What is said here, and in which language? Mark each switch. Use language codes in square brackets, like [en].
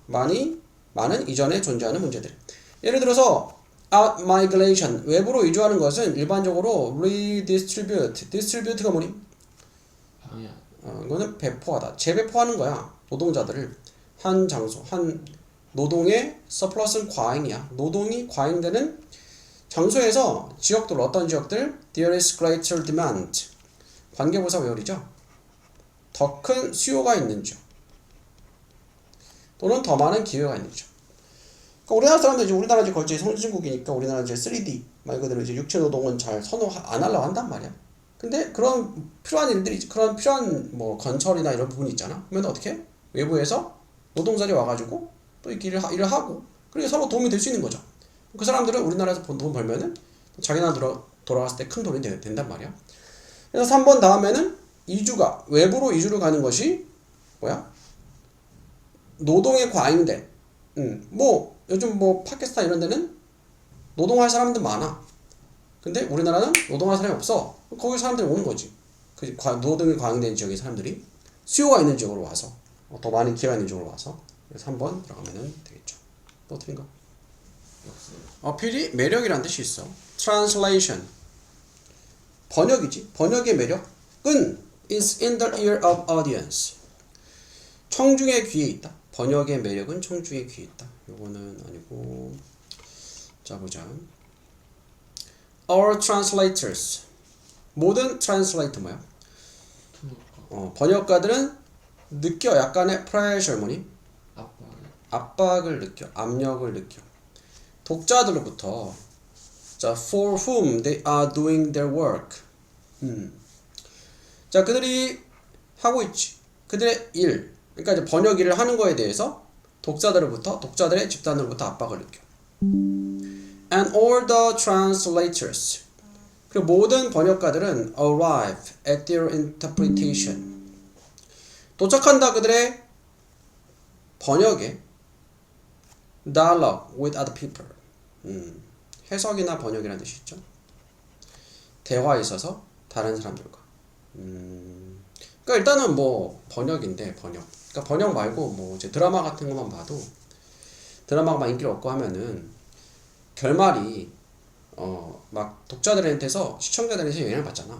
[ko] 많은 이전에 존재하는 문제들. 예를 들어서 [en] out migration, [ko] 외부로 이주하는 것은 일반적으로 distribute가 뭐니? 이거는 배포하다, 재배포하는 거야. 노동자들을 한 장소, 한 노동의 surplus는 과잉이야. 노동이 과잉되는 장소에서 지역들, 어떤 지역들? [en] There is greater demand, [ko] 관계부사 외월이죠. 더 큰 수요가 있는 지역, 또는 더 많은 기회가 있는 지역. 그러니까 우리나라 사람들 우리나라 거의 선진국이니까 우리나라 이제 3D 말 그대로 이제 육체 노동은 잘 선호 안 하려고 한단 말이야. 근데 그런 필요한 일들이, 그런 필요한 뭐 건설이나 이런 부분이 있잖아. 그러면 어떻게? 외부에서 노동자들이 와가지고 또 이 일을 하고, 그리고 서로 도움이 될 수 있는 거죠. 그 사람들은 우리나라에서 돈 벌면은 자기 나라 돌아갔을 때 큰 돈이 된단 말이야. 그래서 3번 다음에는 이주가, 외부로 이주를 가는 것이 뭐야? 노동의 과잉된, 뭐 요즘 뭐 파키스탄 이런 데는 노동할 사람들 많아. 근데 우리나라는 노동할 사람이 없어. 거기 사람들이 오는 거지. 그 노동이 과잉된 지역의 사람들이 수요가 있는 지역으로 와서, 더 많은 기회가 있는 지역으로 와서. 그래서 3번 들어가면 되겠죠. 또 틀린가? 어필이 매력이라는 뜻이 있어. translation, 번역이지. 번역의 매력은 [en] is in the ear of audience, [ko] 청중의 귀에 있다. 번역의 매력은 청중의 귀에 있다. 요거는 아니고. 자, 보자. [en] Our translators, 모든 translate [ko] 뭐야? 번역가들은 느껴 약간의 pressure, 뭐니? 압박을 느껴, 압력을 느껴. 독자들로부터. [en] 자, for whom they are doing their work. [ko] 자, 그들이 하고 있지. 그들의 일, 그러니까 이제 번역 일을 하는 거에 대해서 독자들의 집단으로부터 압박을 느껴. [en] And all the translators, [ko] 그 모든 번역가들은 [en] arrive at their interpretation, [ko] 도착한다 그들의 번역에. [en] dialogue with other people, [ko] 해석이나 번역이라는 뜻이 있죠. 대화에 있어서 다른 사람들과. 그러니까 일단은 뭐 번역인데 번역. 그러니까 번역 말고 뭐 이제 드라마 같은 것만 봐도 드라마가 막 인기를 얻고 하면은 결말이 막 독자들한테서 시청자들한테서 영향을 받잖아.